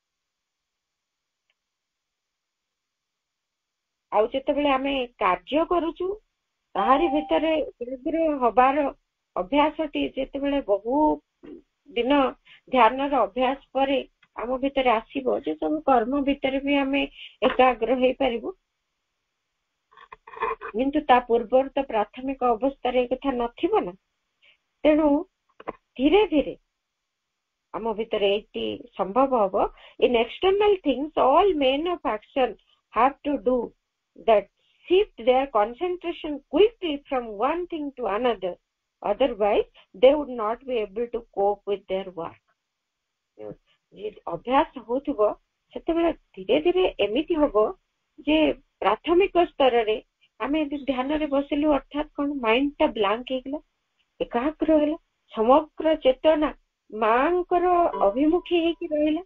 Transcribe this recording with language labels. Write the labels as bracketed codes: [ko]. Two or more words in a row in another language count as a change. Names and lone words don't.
[or] ଆଉ ଯେତେବେଳେ ଆମେ କାର୍ଯ୍ୟ କରୁଛୁ, ତାହାରି ଭିତରେ ଏକାଗ୍ର ହବାର ଅଭ୍ୟାସଟି ଯେତେବେଳେ ବହୁ ଦିନ ଧ୍ୟାନର ଅଭ୍ୟାସ ପରେ ଆମ ଭିତରେ ଆସିବ, ଯେ ସବୁ କର୍ମ ଭିତରେ ବି ଆମେ ଏକାଗ୍ର ହେଇପାରିବୁ। କିନ୍ତୁ ତା ପୂର୍ବରୁ ତ ପ୍ରାଥମିକ ଅବସ୍ଥାରେ ଏ କଥା ନଥିବ ନା, ତେଣୁ ଧୀରେ ଧୀରେ ଆମ ଭିତରେ ଏଇଟି ସମ୍ଭବ ହବ। [en] In external things, all men of action have to do that shift their concentration quickly from one thing to another, otherwise they would not be able to cope with their work। [or] ଅଭ୍ୟାସ ହଉଥିବ ସେତେବେଳେ ଧୀରେ ଧୀରେ ଏମିତି ହବ ଯେ ପ୍ରାଥମିକ ସ୍ତରରେ ଆମେ ଧ୍ୟାନରେ ବସିଲୁ, ଅର୍ଥାତ୍ କଣ, ମାଇଣ୍ଡ ଟା ବ୍ଲାଙ୍କ ହେଇଗଲା, ଏକାଗ୍ର ହେଲା, ସମଗ୍ର ଚେତନା ମାଙ୍କର ଅଭିମୁଖୀ ହେଇକି ରହିଲା।